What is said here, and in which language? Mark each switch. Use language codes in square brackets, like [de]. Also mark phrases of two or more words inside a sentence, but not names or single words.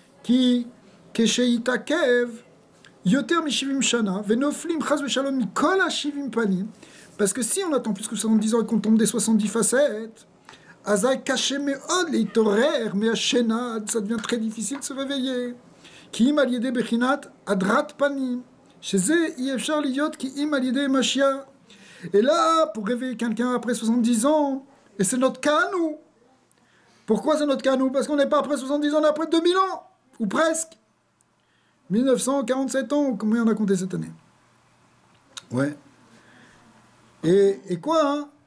[fr] Parce que si on attend plus que 70 ans et qu'on tombe des 70 facettes, ça devient très difficile de se réveiller. [he] כי אם על ידי בחינת הדרת פנים, שזה אי אפשר להיות כי אם על ידי משיח. [fr] Et là, pour réveiller quelqu'un après 70 ans, et c'est notre cas à nous. Pourquoi c'est notre cas à nous? Parce qu'on n'est pas après 70 ans, on est après 2000 ans, ou presque. 1947 ans, combien on a compté cette année? Ouais. Et quoi, hein?